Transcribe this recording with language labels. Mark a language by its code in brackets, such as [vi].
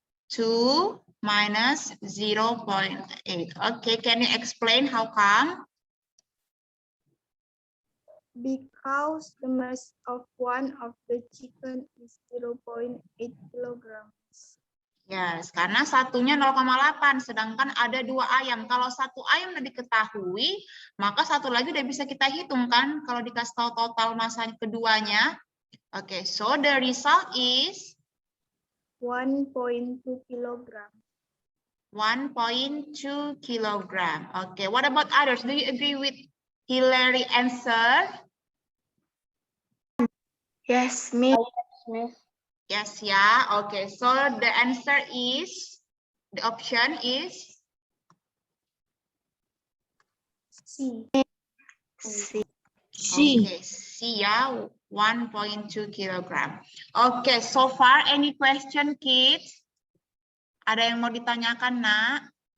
[en] 2 minus 0.8. Okay, can you explain how come? Because the mass of one of the chicken is 0.8 kilograms. [id] Yes, karena satunya 0,8, sedangkan ada 2 ayam. Kalau satu ayam udah diketahui, maka satu lagi udah bisa kita hitung kan, kalau dikasih tahu total masa keduanya. [en] Oke, so the result is 1.2 kilogram. 1.2 kilogram. Okay, what about others? Do you agree with Hillary answer? Yes, Miss. Miss. Yes, yeah. Okay, so the answer is, the option is C. okay, C, yeah, 1.2 kilogram. Okay, so far any question, kids? [id] Ada yang mau ditanyakan, Nak?